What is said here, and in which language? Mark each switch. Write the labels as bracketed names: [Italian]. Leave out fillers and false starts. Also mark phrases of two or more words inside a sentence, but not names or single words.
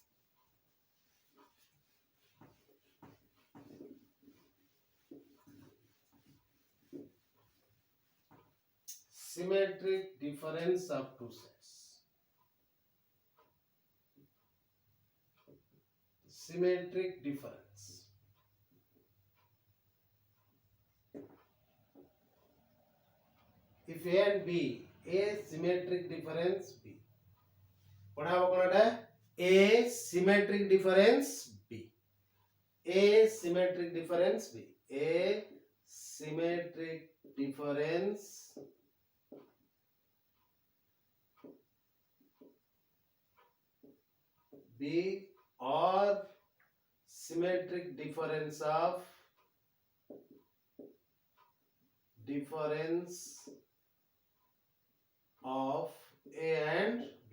[English] Symmetric difference of two sets. Symmetric difference. If A and B, A symmetric difference B. [Hindi] पढ़ाओ कौनटा? [English] A symmetric difference B. A symmetric difference B. A symmetric difference B or symmetric difference of A and B.